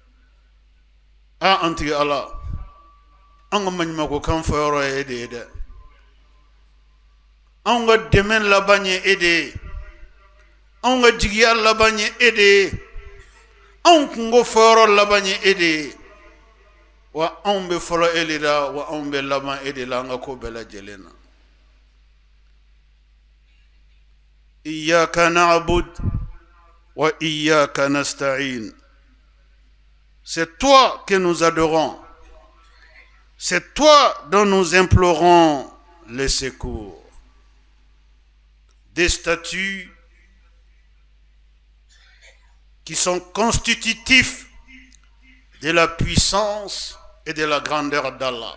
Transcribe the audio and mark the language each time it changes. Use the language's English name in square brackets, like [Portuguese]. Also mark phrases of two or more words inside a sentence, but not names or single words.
[Bambara] an tigi ala an ka maɲumako kan fɔ yɔrɔ ye e de ye dɛ an ka dɛmɛ laban ye e de ye an ka jigiya laban ye e de ye anw kungo fɔ yɔrɔ laban ye e de ye wa anw bɛ fɔlɔ e de la wa anw bɛ laban e de la an ka ko bɛɛ lajɛlen na [Arabic] إياك نعبد وإياك نستعين. [French] C'est toi que nous adorons. c'est toi dont nous implorons le secours. Des statuts qui sont constitutifs de la puissance et de la grandeur d'Allah.